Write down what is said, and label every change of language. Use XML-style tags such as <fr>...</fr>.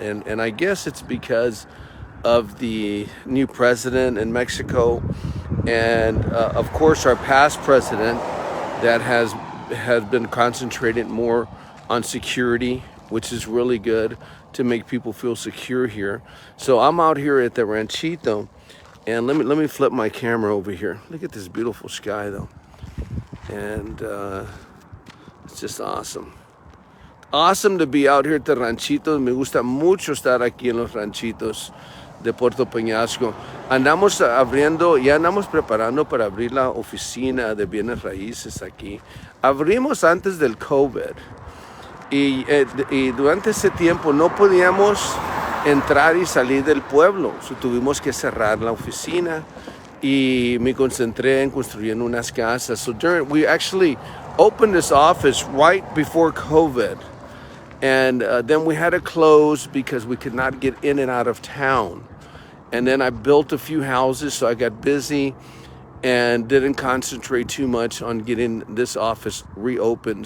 <en>And I guess it's because of the new president in Mexico, and of course our past president that has been concentrated more on security, which is really good to make people feel secure here. So I'm out here at the Ranchito, and let me flip my camera over here. Look at this beautiful sky though, and it's just awesome to be out here at the Ranchito.</en> <es>Me gusta mucho estar aquí en los ranchitos de Puerto Penasco. Ya andamos preparando para abrir la oficina de bienes raíces aquí. Abrimos antes del COVID y durante ese tiempo no podíamos entrar y salir del pueblo. Tuvimos que cerrar la oficina y me concentré en construyendo unas casas.</es> <en>So we actually opened this office right before COVID. And then we had to close because we could not get in and out of town. And then I built a few houses, so I got busy and didn't concentrate too much on getting this office reopened.</en>